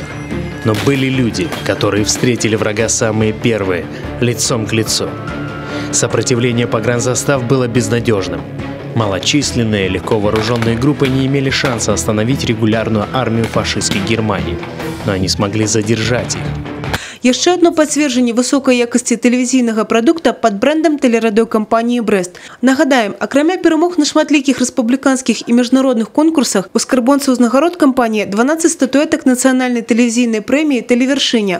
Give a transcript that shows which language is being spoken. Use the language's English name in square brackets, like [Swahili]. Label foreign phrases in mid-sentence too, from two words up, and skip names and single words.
[Russian] Но были люди, которые встретили врага самые первые, лицом к лицу. Сопротивление погранзастав было безнадежным. Малочисленные, легко вооруженные группы не имели шанса остановить регулярную армию фашистской Германии, но они смогли задержать их. [Belarusian] Яшчэ одно пацверджанне высокай якасці тэлевізійнага прадукта пад брэндам телерадиокомпании «Брест». Нагадаем, акрамя перамог на шматлікіх рэспубліканскіх і міжнародных конкурсах, у скарбонцы ўзнагарод кампаніі 12 статуэтак нацыянальнай тэлевізійнай прэміі «Тэлевяршыня».